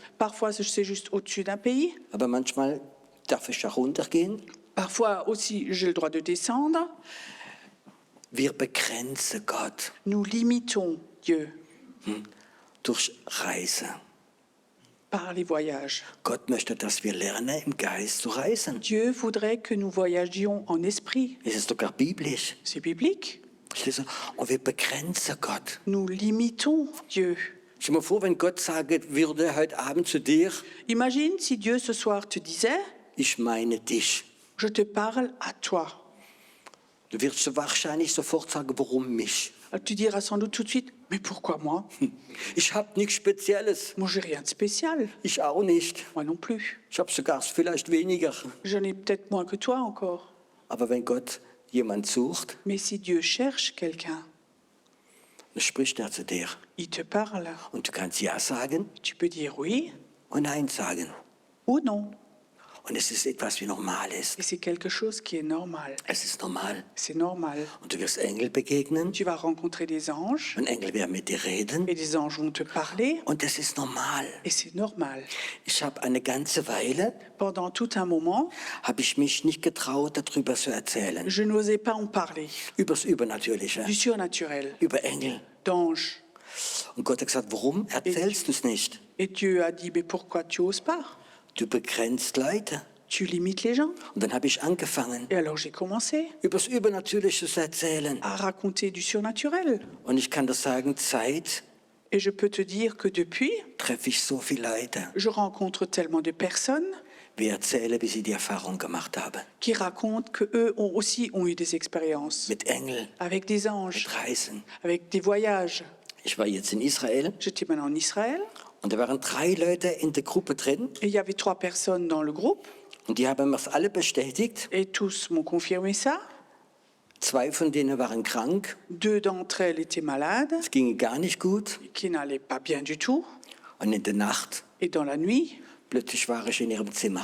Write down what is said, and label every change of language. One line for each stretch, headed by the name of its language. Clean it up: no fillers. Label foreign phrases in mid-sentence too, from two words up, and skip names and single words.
French: Parfois, c'est juste au-dessus d'un pays.
German: aber manchmal darf ich auch runtergehen.
French: Parfois aussi, j'ai le droit de descendre.
German: Wir begrenzen Gott
French: Nous limitons Dieu
German: durch Reisen.
French: par les voyages.
German: Gott möchte, dass wir lernen, im Geist zu reisen.
French: Dieu voudrait que nous voyagions en esprit.
German: Es ist sogar biblisch.
French: C'est biblique.
German: Verstehst du? Und wir begrenzen Gott.
French: Nous limitons Dieu.
German: Stell dir mal vor, wenn Gott sagen würde heute Abend zu dir,
French: Imagine si Dieu ce soir te disait,
German: ich meine dich.
French: je te parle à toi.
German: Du wirst wahrscheinlich sofort sagen, warum mich?
French: Tu diras sans doute tout de suite, mais pourquoi moi?
German: Ich habe nichts Spezielles.
French: Moi, j'ai rien de spécial.
German: Ich auch nicht.
French: Moi non plus.
German: Ich habe sogar vielleicht weniger.
French: J'en ai peut-être moins que toi encore.
German: Aber wenn Gott jemand sucht,
French: Mais si Dieu cherche quelqu'un,
German: dann spricht er zu dir.
French: il te parle.
German: Und du kannst Ja sagen
French: Tu peux dire oui
German: und Nein sagen.
French: ou non.
German: Und es ist etwas, wie normal ist.
French: Et c'est quelque chose qui est normal.
German: Es ist normal.
French: C'est normal.
German: Und du wirst Engel begegnen.
French: Tu vas rencontrer des anges
German: Und Engel werden mit dir reden.
French: et des anges vont te parler
German: Und das ist normal.
French: et c'est normal.
German: Ich habe eine ganze Weile,
French: Pendant tout un moment,
German: habe ich mich nicht getraut, darüber zu erzählen.
French: je n'osais pas en parler.
German: Übers Übernatürliche,
French: Du surnaturel,
German: über Engel.
French: d'anges.
German: Und Gott hat gesagt, warum erzählst du es nicht?
French: Et Dieu a dit, mais pourquoi tu oses pas?
German: Du begrenzt Leute.
French: Tu limites les gens.
German: Und dann habe ich angefangen,
French: Et alors j'ai commencé
German: übers Übernatürliche zu erzählen.
French: à raconter du surnaturel.
German: Und ich kann das sagen, Zeit
French: Et je peux te dire que depuis,
German: treffe ich so viele Leute,
French: je rencontre tellement de personnes
German: wie erzähle, wie sie die Erfahrung gemacht haben.
French: qui racontent qu'eux aussi ont eu des expériences
German: Mit Engeln,
French: avec des anges,
German: mit Reisen.
French: avec des voyages.
German: Ich war jetzt in Israel
French: J'étais maintenant en Israël
German: und da waren 3 Leute in der Gruppe drin
French: et il y avait 3 personnes dans le groupe
German: und die haben mir alle bestätigt,
French: et tous m'ont confirmé ça.
German: 2 von denen waren krank,
French: 2 d'entre elles étaient malades,
German: es ging gar nicht gut.
French: qui n'allaient pas bien du tout.
German: Und in der Nacht,
French: Et dans la nuit,
German: plötzlich war ich in ihrem Zimmer.